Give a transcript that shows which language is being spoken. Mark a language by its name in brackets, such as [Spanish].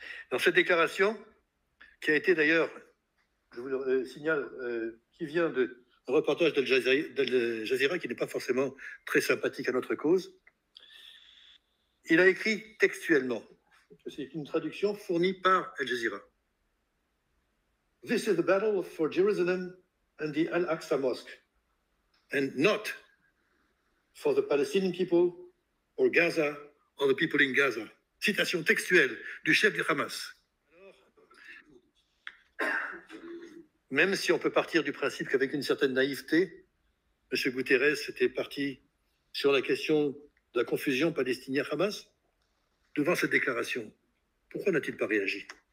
[French] Dans cette déclaration, qui a été d'ailleurs, je vous le signale, qui vient d'un reportage d'Al Jazeera qui n'est pas forcément très sympathique à notre cause. Il a écrit textuellement, c'est une traduction fournie par Al Jazeera. [English] This is the battle for Jerusalem and the Al-Aqsa Mosque, and not for the Palestinian people or Gaza or the people in Gaza. [French] Citation textuelle du chef du Hamas. Même si on peut partir du principe qu'avec une certaine naïveté, M. Guterres était parti sur la question de la confusion palestinien-Hamas, devant cette déclaration, pourquoi n'a-t-il pas réagi?